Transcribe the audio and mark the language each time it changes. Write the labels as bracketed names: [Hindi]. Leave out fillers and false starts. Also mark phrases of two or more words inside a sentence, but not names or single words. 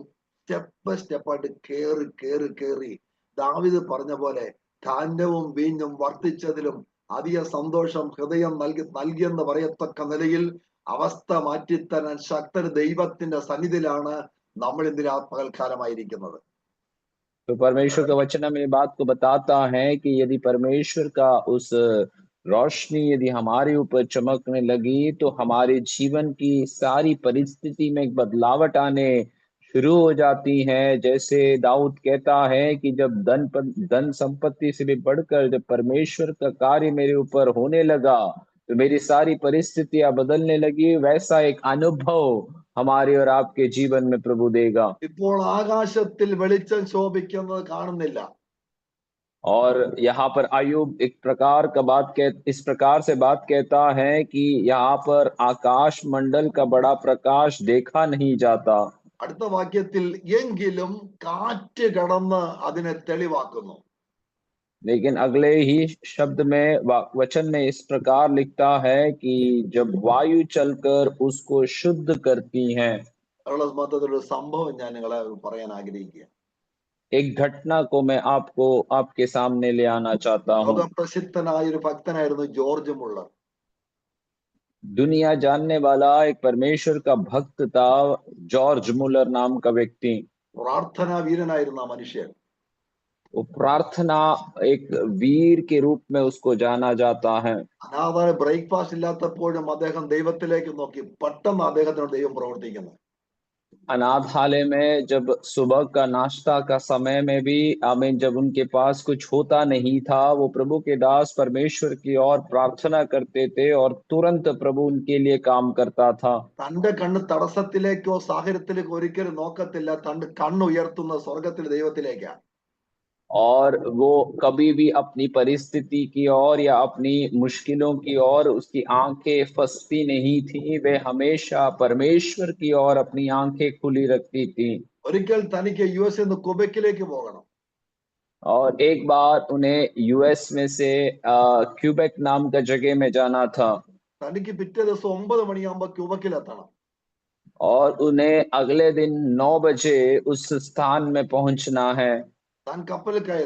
[Malayalam] സ്റ്റെപ്പായിട്ട് കേറി ദാവീദ് പറഞ്ഞ പോലെ ധാന്യവും വീഞ്ഞും വർദ്ധിച്ചതിലും അധിക സന്തോഷം ഹൃദയം നൽകിയെന്ന് പറയത്തക്ക നിലയിൽ അവസ്ഥ മാറ്റിത്തരാൻ ശക്തൻ ദൈവത്തിന്റെ സന്നിധിയിലാണ് നമ്മൾ ഇന്ന് പകൽക്കാലമായിരിക്കുന്നത്. [Hindi] तो परमेश्वर का वचन हमें ये बात को बताता है कि यदि परमेश्वर का उस रोशनी यदि हमारे ऊपर चमकने लगी तो हमारे जीवन की सारी परिस्थिति में एक बदलावट आने शुरू हो जाती है. जैसे दाऊद कहता है कि जब धन संपत्ति से भी बढ़कर जब परमेश्वर का कार्य मेरे ऊपर होने लगा तो मेरी सारी परिस्थितियां बदलने लगी. वैसा एक अनुभव हमारे और आपके जीवन में प्रभु देगा. [Malayalam] ഇപ്പോൾ ആകാശത്തിൽ വെളിച്ചം ശോഭിക്കുന്നത് കാണുന്നില്ല. [Hindi] और यहाँ पर अय्यूब इस प्रकार से बात कहता है कि यहाँ पर आकाश मंडल का बड़ा प्रकाश देखा नहीं जाता. [Malayalam] അടുത്ത വാക്യത്തിൽ എങ്കിലും കാറ്റ് കടന്ന് അതിനെ തെളിവാക്കുന്നു. [Hindi] लेकिन अगले ही शब्द में वचन में इस प्रकार लिखता है कि जब वायु चलकर उसको शुद्ध करती हैं. [Malayalam] ഒരു സംഭവം ഞാൻ നിങ്ങളെ പറയാൻ ആഗ്രഹിക്കുക. [Hindi] एक घटना को मैं आपके सामने ले आना चाहता हूँ. [Malayalam] ലോകപ്രസിദ്ധനായ ഒരു ഭക്തനായിരുന്നു ജോർജ് മുള്ളർ. [Hindi] दुनिया जानने वाला एक परमेश्वर का भक्त था जॉर्ज मुलर नाम का व्यक्ति. [Malayalam] പ്രാർത്ഥനാ വീരനായിരുന്നു ആ മനുഷ്യൻ. [Hindi] वो प्रार्थना एक वीर के रूप में उसको जाना जाता है. [Malayalam] അനാഥായ ബ്രേക്ക്ഫാസ്റ്റ് ഇല്ലാത്തപ്പോഴും അദ്ദേഹം ദൈവത്തിലേക്ക് നോക്കി. പെട്ടെന്ന് അദ്ദേഹത്തിനോട് ദൈവം പ്രവർത്തിക്കുന്നു. [Hindi] अनाथालय में जब सुबह का नाश्ता का समय में भी आमीन जब उनके पास कुछ होता नहीं था वो प्रभु के दास परमेश्वर की ओर प्रार्थना करते थे और तुरंत प्रभु उनके लिए काम करता था. [Malayalam] തന്റെ കണ്ണ് തടസ്സത്തിലേക്കോ സാഹചര്യത്തിലേക്കോ ഒരിക്കലും നോക്കത്തില്ല. തന്റെ കണ്ണ് ഉയർത്തുന്ന സ്വർഗത്തിലെ ദൈവത്തിലേക്കാണ്. [Hindi] और वो कभी भी अपनी परिस्थिति की ओर या अपनी मुश्किलों की ओर उसकी आंखें फंसती नहीं थी. वे हमेशा परमेश्वर की ओर अपनी आंखें खुली रखती थी. [Malayalam] ഒരിക്കൽ തനിക്ക് US ക്യൂബെക്കിലേക്ക് പോകണം. [Hindi] और एक बार उन्हें US में से क्यूबेक नाम का जगह में जाना था. [Malayalam] തനിക്ക് പിറ്റേ ദിവസം 9 മണിയാകുമ്പോൾ ക്യൂബെക്കിലെത്തണം. [Hindi] और उन्हें अगले दिन 9 बजे उस स्थान में पहुंचना है. [Malayalam] താൻ കപ്പലിൽ കയറി.